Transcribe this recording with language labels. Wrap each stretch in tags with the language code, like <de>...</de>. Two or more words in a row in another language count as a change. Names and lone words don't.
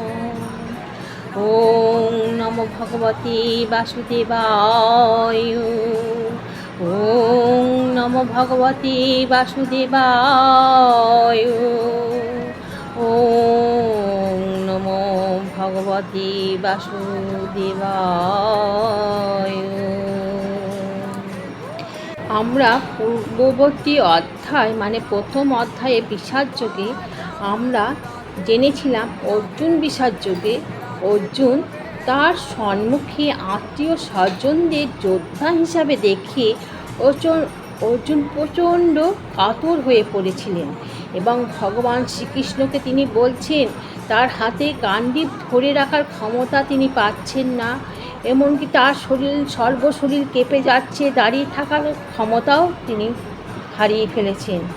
<sa>ওম নমো ভগবতে বাসুদেবায়। ওম নমো ভগবতে বাসুদেবায়। ওম নমো ভগবতে বাসুদেবায়।</sa> <bn>আমরা পূর্ববর্তী অধ্যায় মানে প্রথম অধ্যায়ে বিষাদ যোগে আমরা জেনেছিলাম অর্জুন বিষাদ যোগে অর্জুন তার সম্মুখে আত্মীয় স্বজনদের যোদ্ধা হিসাবে দেখে অর্জুন প্রচণ্ড কাতর হয়ে পড়েছিলেন এবং ভগবান শ্রীকৃষ্ণকে তিনি বলছেন তার হাতে গান্ডীব ধরে রাখার ক্ষমতা তিনি পাচ্ছেন না, এমনকি তার সর্বশরীর কেঁপে যাচ্ছে, দাঁড়িয়ে থাকার ক্ষমতাও তিনি হারিয়ে ফেলেছেন।</bn>